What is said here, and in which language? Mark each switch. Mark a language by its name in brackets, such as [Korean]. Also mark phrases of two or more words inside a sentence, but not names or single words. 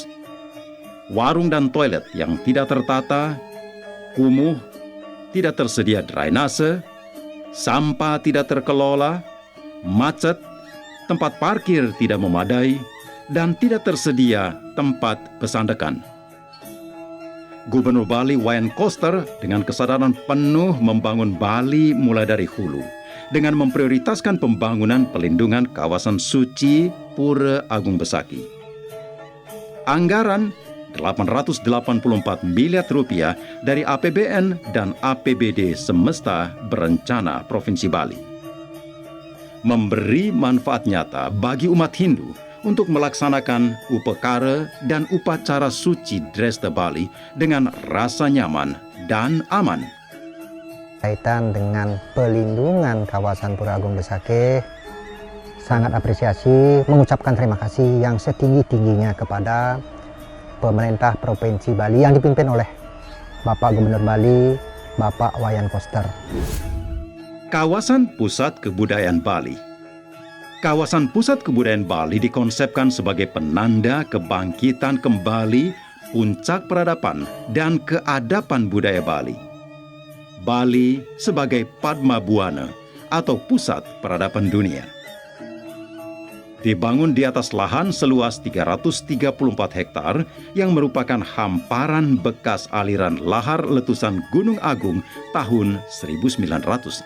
[Indonesian] Warung dan toilet yang tidak tertata, kumuh, tidak tersedia drainase, sampah tidak terkelola, macet, tempat parkir tidak memadai, dan tidak tersedia tempat pesandekan. Gubernur Bali Wayan Koster dengan kesadaran penuh membangun Bali mulai dari hulu, dengan memprioritaskan pembangunan pelindungan kawasan suci Pura Agung Besakih. Anggaran 884 miliar rupiah dari APBN dan APBD Semesta Berencana Provinsi Bali. Memberi manfaat nyata bagi umat Hindu untuk melaksanakan upekara dan upacara suci Dresta Bali dengan rasa nyaman dan aman. Kaitan dengan pelindungan kawasan Pura Agung Besakih, sangat apresiasi, mengucapkan terima kasih yang setinggi-tingginya kepada pemerintah Provinsi Bali yang dipimpin oleh Bapak Gubernur Bali, Bapak Wayan Koster. Kawasan Pusat Kebudayaan Bali. Kawasan Pusat Kebudayaan Bali dikonsepkan sebagai penanda kebangkitan kembali puncak peradaban dan keadapan budaya Bali. Bali sebagai Padma Buana atau pusat peradaban dunia. Dibangun di atas lahan seluas 334 hektar yang merupakan hamparan bekas aliran lahar letusan Gunung Agung tahun 1963.